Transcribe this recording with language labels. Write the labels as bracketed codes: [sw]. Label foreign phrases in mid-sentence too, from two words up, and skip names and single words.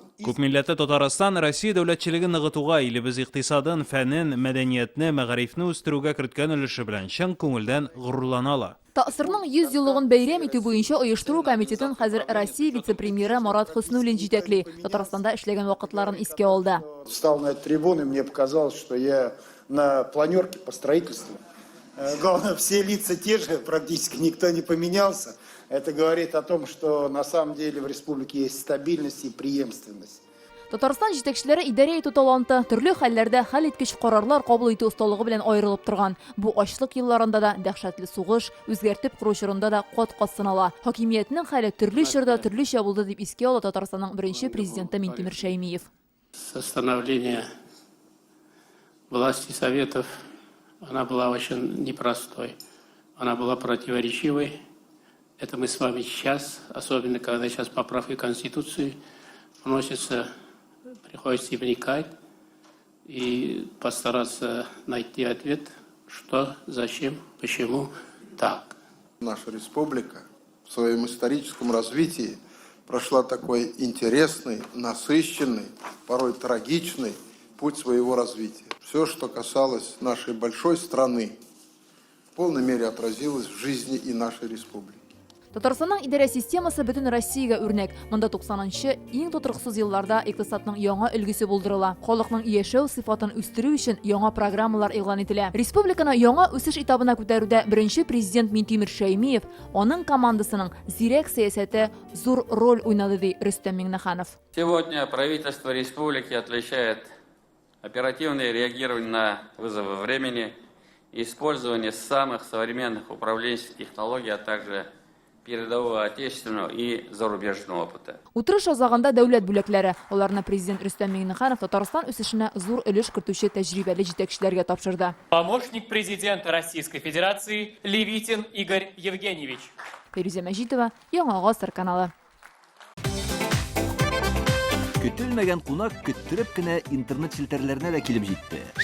[tt] Күпмилләтле Татарстан Россия дәүләтчелеген ныгытуга, илебез икътисадын, фәнен, мәдәниятне, мәгарифне үстерүгә керткән өлеше белән чын күңелдән горурланалар. Тасырның 100 еллыгын бәйрәм итү буенча оештыру комитетын хәзер Россия вице-премьеры Марат Хөснүллин җитәкли. Татарстанда эшләгән вакытларын искә алды. [ru] Встал на эту трибуну, и мне показалось, что я на планерке по строительству. Главное, все лица те же, практически никто не поменялся. Это говорит о том, что на самом деле в республике есть стабильность и преемственность. [tt] Татарстан җитәкчеләре идарә итү таланты төрле хәлләрдә хәл иткеч карарлар кабул итү осталыгы белән аерылып торган. Бу ачлык елларында да дәһшәтле сугыш, үзгәртеп кору чорында да кат-кат сынала. Хакимиятнең хәле төрле чорда төрлечә булды дип искә ала Татарстанның беренче президенты Минтимер Шәймиев. [ru] Становление власти Советов, она была очень непростой. Она была противоречивой. Это мы с вами сейчас, особенно когда сейчас поправки Конституции вносятся, приходится вникать и постараться найти ответ, что, зачем, почему так. Наша республика в своем историческом развитии прошла такой интересный, насыщенный, порой трагичный путь своего развития. Все, что касалось нашей большой страны, в полной мере отразилось в жизни и нашей республики. [tt] Татарстанның идарә системасы бөтен Россиягә үрнәк. Монда 90-нчы иң тотырыксыз елларда икътисадның яңа өлгесе булдырыла. Халыкның яшәү сыйфатын үстерү өчен яңа программалар игълан ителә. Республиканы яңа үсеш этабына күтәрүдә беренче президент Минтимер Шәймиев, аның командасының зирәк сәясәте зур роль уйнады ди Рөстәм Миңнеханов. [ru] Сегодня правительство республики отличает оперативное реагирование на вызовы времени, использование самых современных управленческих технологий, а также передового отечественного и зарубежного опыта. [tt] Утырыш азагында дәүләт бүләкләре, аларны президент Рөстәм Миңнеханов Татарстан үсешенә зур өлеш кертүче тәҗрибәле җитәкчеләргә тапшырды. [ru] Помощник президента Российской Федерации Левитин Игорь Евгеньевич. [tt] Фируза Мәҗитова, Яңа Гасыр каналы. Көтелмәгән кунак көттереп кенә интернет челтәрләренә дә килеп җитте.